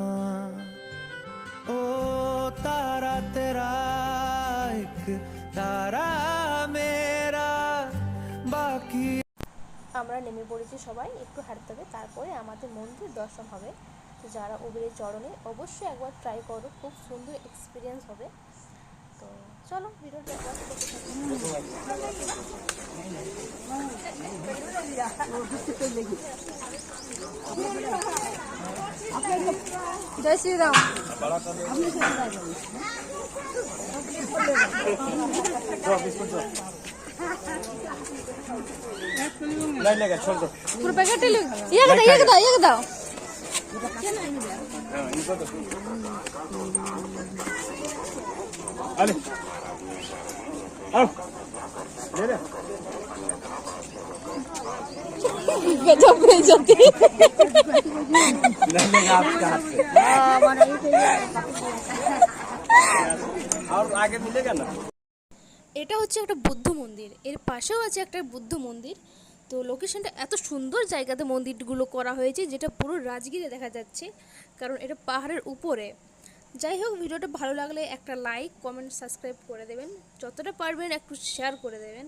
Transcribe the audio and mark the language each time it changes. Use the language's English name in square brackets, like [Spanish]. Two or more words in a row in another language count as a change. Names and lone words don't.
[Hindi] ओ तारा तेरा एक तारा मेरा, बाकी। [Bangla] আমরা নেমে পড়েছি, সবাই একটু হাঁটতে হবে, তারপরে আমাদের মন্দির দর্শন হবে। তো যারা উবেরে চড়নে অবশ্যই একবার ট্রাই করো, খুব সুন্দর এক্সপিরিয়েন্স হবে। তো চলো, ভিডিওটা একবার দেখতে থাকো। জয় শ্রীরাম। পুরো প্যাকেটে ইয়ে দাও। [Hindi] अरे आओ ले ले गजब बेइज्जती। लेगा आपका हाथ से और आगे मिलेगा ना। [Bangla] এটা হচ্ছে একটা বুদ্ধ মন্দির, এর পাশেও আছে একটা বুদ্ধ মন্দির। তো লোকেশনটা এত সুন্দর জায়গাতে মন্দিরগুলো করা হয়েছে, যেটা পুরো রাজগীরে দেখা যাচ্ছে, কারণ এটা পাহাড়ের উপরে। যাই হোক, ভিডিওটা ভালো লাগলে একটা লাইক, কমেন্ট, সাবস্ক্রাইব করে দেবেন, যতটা পারবেন একটু শেয়ার করে দেবেন।